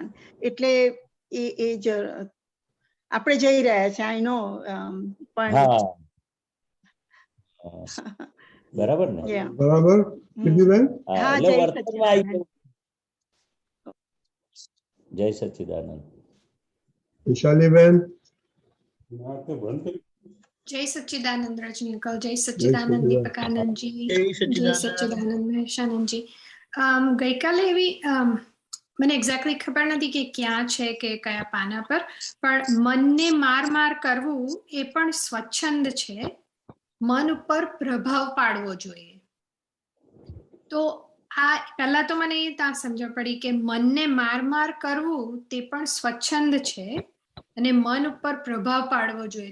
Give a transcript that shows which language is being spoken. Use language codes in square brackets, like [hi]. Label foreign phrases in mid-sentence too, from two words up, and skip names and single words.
[gu] એટલે એ જ આપણે જઈ રહ્યા છે, [en] I know, [gu] પણ બરાબર ને? [en] Yeah. [gu] બરાબર સિદ્ધિબેન? હા, હા, એટલે જય વર્તનમાં આવી સચ્ચિદાનંદ. જવું. જય સચ્ચિદાનંદ. વિશાલીબેન? જય સચ્ચિદાનંદ રજનીકાંત, જય જય सच्चिदानंद સચ્ચિદાનંદ. દીપકાનંદ જી, जय जय सच्चिदानंद। सच्चिदानंद મહેશાનંદ जी. ગઈકાલે એવી મને એક્ઝેક્ટલી ખબર નથી કે ક્યાં છે કે કયા પાના પર, પણ મનને માર માર કરવું એ પણ સ્વચ્છંદ છે, મન ઉપર પ્રભાવ પાડવો જોઈએ. તો આ પહેલા તો મને એ ત્યાં સમજ પડી કે મનને માર માર કરવું તે પણ સ્વચ્છંદ છે અને મન ઉપર પ્રભાવ પાડવો જોઈએ.